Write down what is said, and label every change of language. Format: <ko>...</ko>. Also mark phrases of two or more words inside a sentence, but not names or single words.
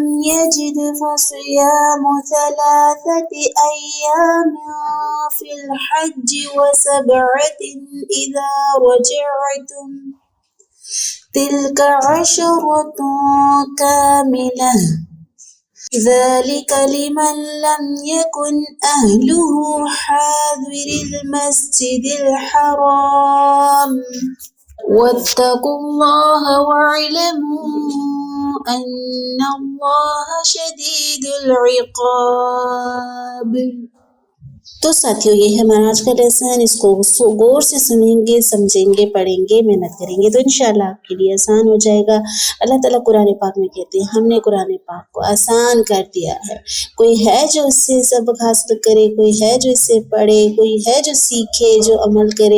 <ar>يجد فصيام ثلاثة أيام في الحج وسبعة إذا رجعتم تلك عشرة كاملة ذلك لمن لم يكن أهله حاضري المسجد الحرام واتقوا الله واعلموا أن الله شديد العقاب.</ar> <ur>تو ساتھیو، یہ ہے ہمارا آج کا لیسن. اس کو غور سے سنیں گے، سمجھیں گے، پڑھیں گے، محنت کریں گے تو انشاءاللہ آپ کے لیے آسان ہو جائے گا. اللہ تعالیٰ قرآن پاک میں کہتے ہیں ہم نے قرآن پاک کو آسان کر دیا ہے. کوئی ہے جو اس سے سبق حاصل کرے، کوئی ہے جو اس سے پڑھے، کوئی ہے جو سیکھے، جو عمل کرے.</ur>